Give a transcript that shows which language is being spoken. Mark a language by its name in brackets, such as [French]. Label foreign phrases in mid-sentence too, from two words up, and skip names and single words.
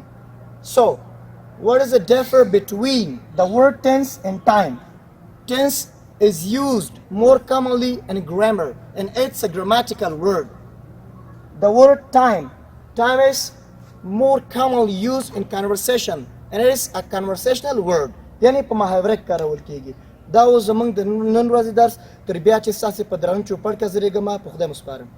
[English] So what is the difference between the word tense and time? Tense is used more commonly in grammar and it's a grammatical word. The word time is more commonly used in conversation and it is a conversational word. [Pashto] یعنی په محاوره کې کارول کیږي. دا و زموږ د نن ورځې درس. تر بیا چې ستاسې په درانه چوپړ کې زه رېږم په خدای مو سپارم.